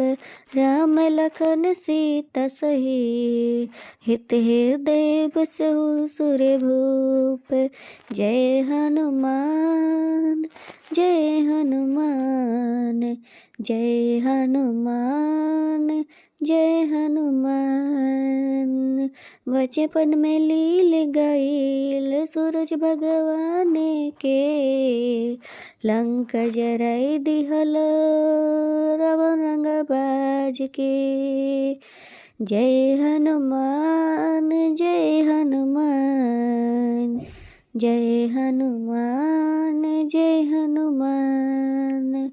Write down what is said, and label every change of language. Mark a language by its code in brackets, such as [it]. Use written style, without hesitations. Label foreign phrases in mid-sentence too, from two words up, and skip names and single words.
[awa] राम लखन सीता सहित हृदय बसहु सुरभूप। जय हनुमान जय हनुमान जय हनुमान जय हनुमान। [bho] बचपन में लील गईल सूरज भगवान के। लंका जराई दिहल रावण रंगबाज के। जय हनुमान जय हनुमान जय हनुमान जय हनुमान।